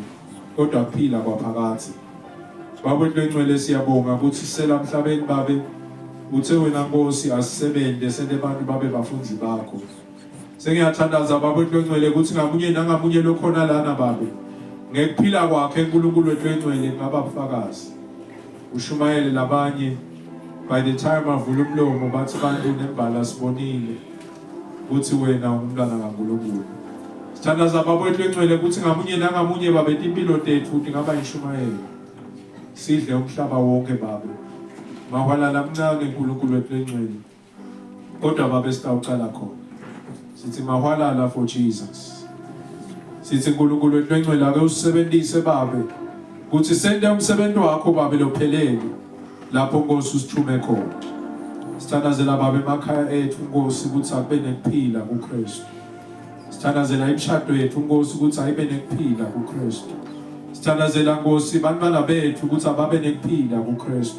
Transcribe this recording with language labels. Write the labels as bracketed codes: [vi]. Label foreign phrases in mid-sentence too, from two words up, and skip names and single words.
[ss] Kodwa kuphila kwaphakathi. Baba hlengcwele siyabonga ukuthi sela emhlabeni Baba uthe wena Nkosi asisebenze sente abantu babe bafunzi bakho. Sengiyathandaza Baba hlengcwele ukuthi ngamunye nangamunye lokhona lana Baba ngekuphila kwakhe uNkulunkulu wethu engcwele ngaba bufakazi. Ushumayele labanye [en] by the time [ss] avula umlomo bathi bantu nembala sibonile ukuthi wena ungumntwana kaNkulunkulu. Sithandaza Baba wethu engcwele ukuthi ngamunye nangamunye Baba impilo tethu ukuthi ngaba yishumayela. Sidle umhlaba wonke Baba. Mawalala mncane uNkulunkulu wethu engcwele. Kodwa Baba sitawuqala khona. Sithi mawalala for Jesus. Sithi uNkulunkulu wethu engcwele ake usebenzise Baba ukuthi sende umsebenzi wakho Baba lophelele lapho Nkosi usithume khona. Sithandazela Baba emakhaya ethu Nkosi ukuthi akube nekuphila kuKristu. Sithandazela imishado yethu Nkosi ukuthi ayibe nekuphila kuKristu. Sithandazela Nkosi bantwana bethu ukuthi ababe nekuphila kuKristu.